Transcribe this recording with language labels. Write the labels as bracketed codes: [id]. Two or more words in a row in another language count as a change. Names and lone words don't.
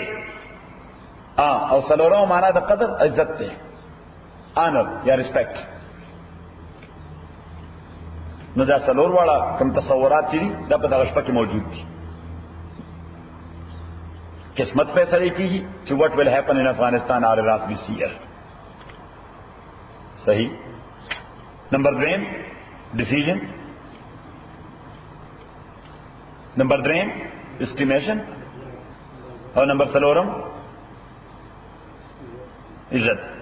[ps] او څلورمه معنا د قدر عزت ده، آنر یا ریسپیکټ. نو دا څلور واړه کوم تصورات دي دا په دغه شپه کې موجود دي. قسمت فیصله کیږي چې [en] what will happen in Afghanistan or Iraq this year. [ps] صحیح. نمبر 2 decision، نمبر 3 estimation، او نمبر 4 عزت.